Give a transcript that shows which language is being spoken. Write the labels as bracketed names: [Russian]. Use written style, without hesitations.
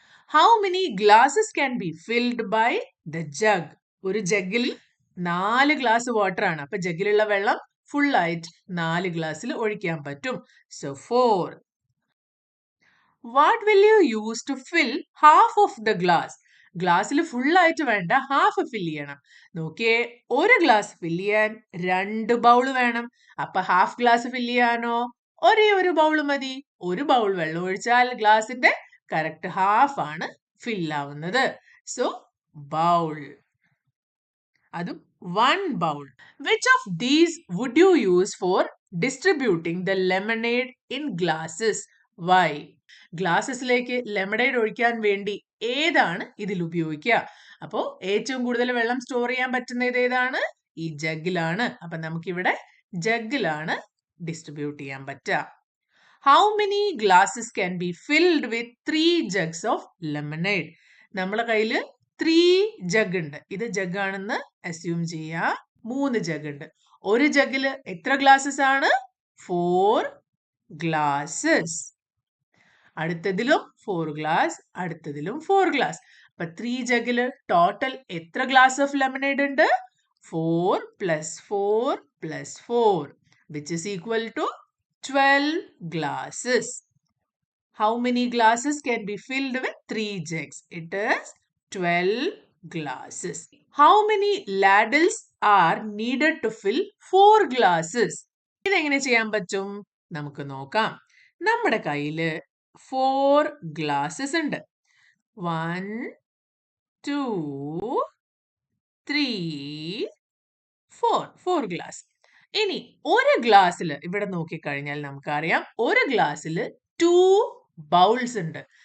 [English] How many glasses can be filled by the jug? [Malayalam] ഒരു ജഗ്ഗിൽ 4 glass water ആണ്. അപ്പൊ ജഗ്ഗിലുള്ള വെള്ളം ഫുൾ ആയിട്ട് 4 ഗ്ലാസ്സിൽ ഒഴിക്കാൻ പറ്റും. [English] So 4. What will you use to fill half of the glass? [Malayalam] ഗ്ലാസ്സിൽ ഫുൾ ആയിട്ട് വേണ്ട, ഹാഫ് ഫില്ല് ചെയ്യണം. നോക്കിയേ, ഒരു ഗ്ലാസ് ഫില്ല് ചെയ്യാൻ 2 ബൗൾ വേണം. അപ്പൊ ഹാഫ് ഗ്ലാസ് ഫില്ല് ചെയ്യാനോ ഒരേ ഒരു ബൗൾ മതി. ഒരു ബൗൾ വെള്ളം ഒഴിച്ചാൽ ഗ്ലാസിന്റെ കറക്റ്റ് ഹാഫ് ആണ് ഫിൽ ആവുന്നത്. സോ ബൗൾ, അതും 1 bowl. [English] Which of these would you use for distributing the lemonade in glasses? Why? [Malayalam] ഗ്ലാസസിലേക്ക് lemonade ഒഴിക്കാൻ വേണ്ടി ഏതാണ് ഇതിൽ ഉപയോഗിക്കുക? അപ്പോ ഏറ്റവും കൂടുതൽ വെള്ളം സ്റ്റോർ ചെയ്യാൻ പറ്റുന്നത് ഏതാണ്? ഈ ജഗ്ഗിലാണ്. അപ്പൊ നമുക്കിവിടെ ജഗ്ഗിലാണ് ഡിസ്ട്രിബ്യൂട്ട് ചെയ്യാൻ പറ്റുക. [English] How many glasses can be filled with 3 jugs of lemonade? [Malayalam] നമ്മളെ കയ്യിൽ 3 ജഗ് ഉണ്ട്. ഇത് ജഗ് ആണെന്ന് അസ്യൂം ചെയ്യാം. 3 ജഗ് ഉണ്ട്. ഒരു ജഗ്ഗില് എത്ര ഗ്ലാസസ് ആണ്? 4 ഗ്ലാസസ്. അടുത്തതിലും 4 glass, അടുത്തതിലും 4 glass. അപ്പൊ 3 ജഗ്ഗില് ടോട്ടൽ എത്ര ഗ്ലാസ് ഓഫ് ലെമണേഡ് ഉണ്ട്? [English] 4 + 4 + 4 which is equal to 12 glasses. How many glasses can be filled with 3 jugs? It is 12 glasses. How many ladles are needed to fill 4 glasses? [Malayalam] ഇതെങ്ങനെ ചെയ്യാൻ പറ്റും? നമുക്ക് നോക്കാം. നമ്മുടെ കയ്യില് 4 glasses ഉണ്ട്. 1, 2, 3, 4 ഗ്ലാസ്. ഇനി ഒരു ഗ്ലാസ്സിൽ ഇവിടെ നോക്കിക്കഴിഞ്ഞാൽ നമുക്കറിയാം ഒരു ഗ്ലാസ്സിൽ 2 ബൗൾസ് ഉണ്ട്.